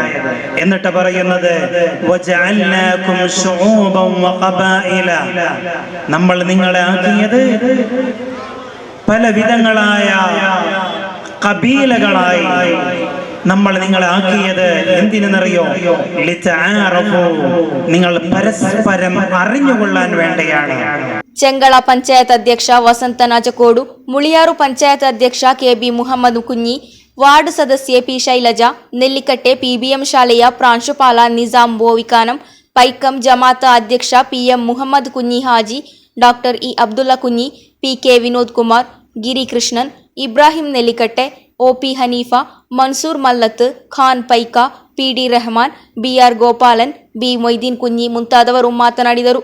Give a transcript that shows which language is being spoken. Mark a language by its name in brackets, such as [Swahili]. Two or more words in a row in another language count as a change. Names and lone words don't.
[Malayalam] എന്നിട്ട് പറയുന്നത് [Arabic] وجعلناكم شعوبا و قبائل, [Malayalam] നമ്മൾ നിങ്ങളെ ആക്കിയത് പല വിധങ്ങളായ കബീലകളായി നമ്മൾ നിങ്ങളെ ആക്കിയത് എന്തിനെന്നറിയോ? ലിതആറഫു, നിങ്ങൾ പരസ്പരം അറിഞ്ഞുകൊള്ളാൻ വേണ്ടിയാണ്. [Kannada] ಚೆಂಗಳ ಪಂಚಾಯತ್ ಅಧ್ಯಕ್ಷ ವಸಂತ ನಾಜಕೋಡು, ಮುಳಿಯಾರು ಪಂಚಾಯತ್ ಅಧ್ಯಕ್ಷ ಕೆಬಿ ಮುಹಮ್ಮದ್ ಕುഞ്ഞി, ವಾರ್ಡ್ ಸದಸ್ಯೆ ಪಿ ಶೈಲಜಾ, ನೆಲ್ಲಿಕಟ್ಟೆ ಪಿಬಿಎಂ ಶಾಲೆಯ ಪ್ರಾಂಶುಪಾಲ ನಿಜಾಂ ಬೋವಿಕಾನಂ, ಪೈಕಂ ಜಮಾತ ಅಧ್ಯಕ್ಷ ಪಿಎಂ ಮುಹಮ್ಮದ್ ಕುഞ്ഞി ಹಾಜಿ, ಡಾಕ್ಟರ್ ಇ ಅಬ್ದುಲ್ಲಾ ಕುഞ്ഞി, ಪಿಕೆ ವಿನೋದ್ ಕುಮಾರ್, ಗಿರಿ ಕೃಷ್ಣನ್, ಇಬ್ರಾಹಿಂ ನೆಲ್ಲಿಕಟ್ಟೆ, ಒಪಿ ಹನೀಫಾ, ಮನ್ಸೂರ್ ಮಲ್ಲತ್, ಖಾನ್ ಪೈಕ, ಪಿಡಿ ರೆಹಮಾನ್, ಬಿಆರ್ ಗೋಪಾಲನ್, ಬಿ ಮೊಯ್ದೀನ್ ಕುഞ്ഞി ಮುಂತಾದವರು ಮಾತನಾಡಿದರು.